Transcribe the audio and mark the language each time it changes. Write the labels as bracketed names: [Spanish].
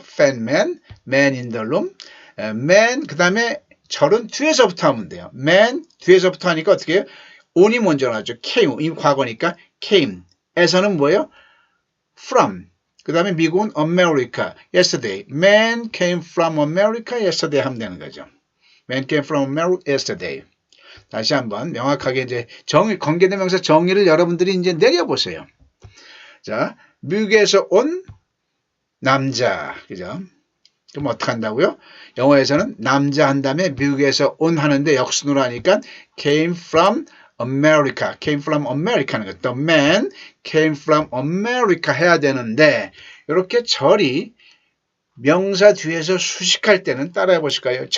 [English] fatman, man in the room, man [Korean] 그 다음에 절은 뒤에서부터 하면 돼요. man 뒤에서부터 하니까 어떻게 해요? on이 먼저 나왔죠. came 이 과거니까 came. 에서는 뭐예요? from. 그 다음에 미국은 America, yesterday. [English] Man came from America yesterday [Korean] 하면 되는 거죠. [English] Man came from America yesterday. [Korean] 다시 한번 명확하게 이제 관계대명사 정의를 여러분들이 이제 내려보세요. 자, 미국에서 온 남자, 그죠? 그럼 어떻게 한다고요? 영어에서는 남자 한 다음에 미국에서 온 하는데 역순으로 하니까 [English] came from America, came from America [Korean] 하는 거. [English] The man came from America [Korean] 해야 되는데 이렇게 절이 명사 뒤에서 수식할 때는 따라해 보실까요?